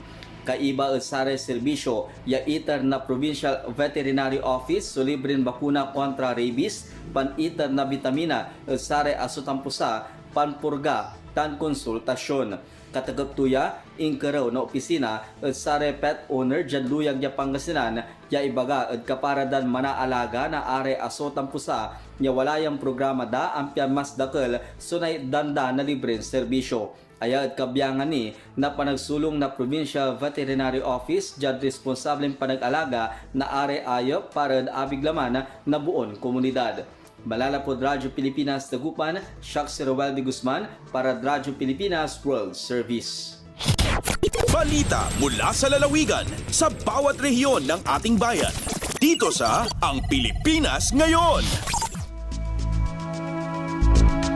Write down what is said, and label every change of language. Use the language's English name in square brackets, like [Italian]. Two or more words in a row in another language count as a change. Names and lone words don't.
[Pangasinan] Kaiba sare serbisyo, ya iter na Provincial Veterinary Office so libreng bakuna kontra rabies, pan-iter na vitamina, sare asutampusa, panpurga, tan konsultasyon. Katagaptuya, inkaraw na opisina, sare [English] pet owner [Pangasinan] dyan luyag ya Pangasinan, ya ibaga at kaparadan manaalaga na are asutampusa, ya walayang programa da ampya mas dakal, sunay danda na libreng serbisyo. Aya at kabiyangan ni na panagsulong na Provincial Veterinary Office dyan responsableng panag-alaga na are ayop para abiglaman na buon komunidad. Malalapod Radyo Pilipinas Dagupan, Shaks Roel de Guzman para Radyo Pilipinas World Service. [Filipino] Balita mula sa lalawigan sa bawat rehiyon ng ating bayan. Dito sa Ang Pilipinas Ngayon.